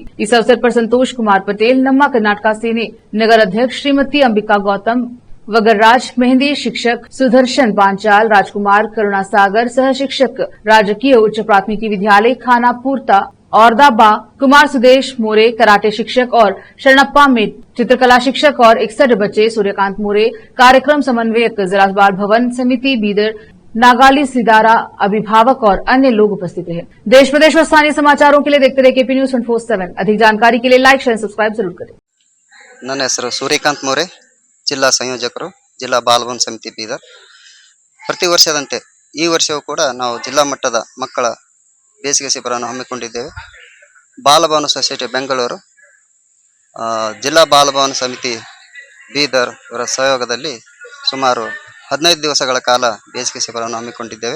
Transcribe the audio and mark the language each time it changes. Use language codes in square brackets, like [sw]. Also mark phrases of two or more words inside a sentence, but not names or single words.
[hi] इस अवसर पर संतोष कुमार पटेल, नम्मा कर्नाटका सेने नगर अध्यक्ष श्रीमती अंबिका गौतम, वगरराज मेहंदी शिक्षक सुदर्शन पांचाल, राजकुमार करुणा सागर, सह शिक्षक राजकीय उच्च प्राथमिकी विद्यालय खानापुरता औरदाबा, कुमार सुदेश मोरे कराटे शिक्षक और शरणप्पा में चित्रकला शिक्षक और 61 बच्चे, सूर्यकांत मोरे कार्यक्रम समन्वयक, जिला बाल भवन समिति बीदर, नागाली सिदारा अभिभावक और अन्य लोग उपस्थित रहे। देश प्रदेश और स्थानीय समाचारों के लिए देखते रहे केपी न्यूज 24/7। अधिक जानकारी के लिए लाइक, शेयर, सब्सक्राइब जरूर करें। [kn] ನನ್ನ ಹೆಸರು ಸೂರ್ಯಕಾಂತ್ ಮೋರೆ, ಜಿಲ್ಲಾ ಸಂಯೋಜಕರು, ಜಿಲ್ಲಾ ಬಾಲಭವನ ಸಮಿತಿ ಬೀದರ್. ಪ್ರತಿ ವರ್ಷದಂತೆ ಈ ವರ್ಷವೂ ಕೂಡ ನಾವು ಜಿಲ್ಲಾ ಮಟ್ಟದ ಮಕ್ಕಳ ಬೇಸಿಗೆ ಶಿಬಿರವನ್ನು ಹಮ್ಮಿಕೊಂಡಿದ್ದೇವೆ. ಬಾಲಭವನ ಸೊಸೈಟಿ ಬೆಂಗಳೂರು, ಜಿಲ್ಲಾ ಬಾಲಭವನ ಸಮಿತಿ ಬೀದರ್ ಇವರ ಸಹಯೋಗದಲ್ಲಿ ಸುಮಾರು 15 ದಿವಸಗಳ ಕಾಲ ಬೇಸಿಗೆ ಶಿಬಿರವನ್ನು ಹಮ್ಮಿಕೊಂಡಿದ್ದೇವೆ.